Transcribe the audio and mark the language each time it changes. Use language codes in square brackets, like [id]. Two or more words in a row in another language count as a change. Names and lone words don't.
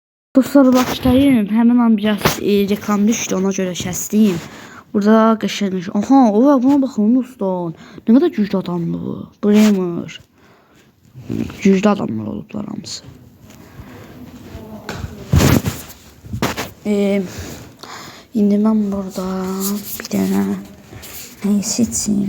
[az] Dostlar başlayayım. [tr] Hemen an biraz reklam düştü, ona göre kəsdim. [az] Burada qəşəng. Aha, o buna baxın dostlar. [tr] Ne kadar [az] güclü adamdı bu. Bremer. Güclü adamlar olublar hamısı. İndi mən burada bir dənə neyi seçeyim.